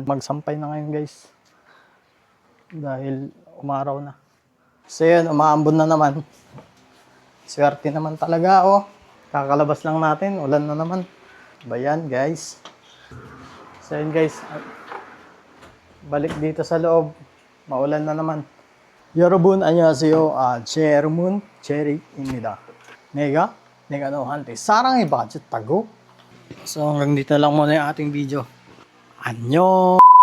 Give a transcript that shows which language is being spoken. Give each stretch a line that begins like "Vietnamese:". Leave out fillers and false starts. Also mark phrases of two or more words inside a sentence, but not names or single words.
Filipino: Magsampay na ngayon guys dahil umaraw na. So yun, umaambon na naman. Swerte naman talaga, oh. Kakalabas lang natin, ulan na naman. Bayan guys. So yun guys, balik dito sa loob, maulan na naman.
Korean: 여러분 안녕하세요. 제르문 제릭입니다. 내가 너한테 사랑해 봐줬다고?
Filipino: So hanggang dito lang muna yung ating video.
Korean: 안녕!